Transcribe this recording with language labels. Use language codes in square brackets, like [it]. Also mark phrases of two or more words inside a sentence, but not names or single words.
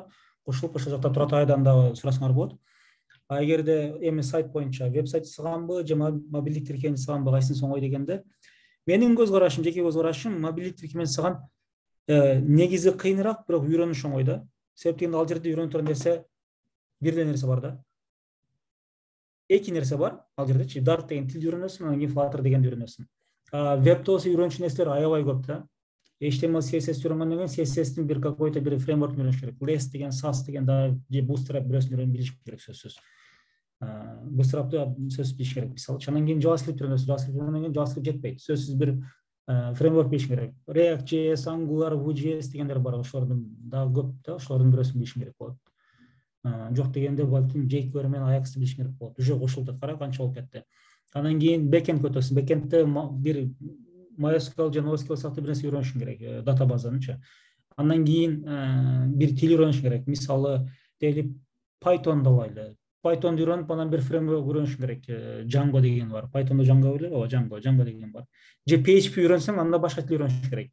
[ky] Кошулуп, ошол жакта Турат айдан дагы сурасаңар болот. Эгерде эми сайт боюнча веб-сайт жасаганбы же мобилдик тиркеме жасаганбы кайсынысы оңой дегенде, менин көз карашым, жеке көз карашым, мобилдик тиркеме жасаган негизи кыйыныраак, бирок үйрөнүш оңой да. Себеп дегенде ал жерде үйрөнүп турган нерсе бир эле нерсе бар да. 2 нерсе бар ал жердечи. Dart деген тилди үйрөнөсүң, анан кийин Flutter дегенди үйрөнөсүң. Вебте болсо үйрөнүш нерселер аябай көп да. HTML, CSS үйрөнгөндөн кийин CSS-тин бир какой-то бир фреймворк үйрөнүш керек. Less деген, SAS деген да, же Bootstrap бирөөсүн билиш керек сөзсүз. Bootstrap'ты сөзсүз билиш керек. Мисалы, андан кийин JavaScript үйрөнөсүң. JavaScript үйрөнгөндөн кийин JavaScript жетпейт. Сөзсүз бир фреймворк билиш керек. React.js, Angular, Vue.js дегендер бар. Ошолордун дагы көп да, ошолордун бирөөсүн билиш керек болот. Жок дегенде балким jQuery менен Ajax билиш керек болот. Уже кошулду, кара канча болуп кетти. Андан кийин backend өтөсүң. Backendте бир MySQL же NoSQL сыяктуу бир нерсе үйрөнүшүң керек, датабазанычы. Андан кийин бир тил үйрөнүшүң керек. Мисалы, дейли Python алайлы. Python'ду үйрөнүп, анан бир фреймворк үйрөнүшүң керек. Django деген бар. Python'да Django беле, Django деген бар. Же PHP үйрөнсөң, анда башка тил үйрөнүшүң керек.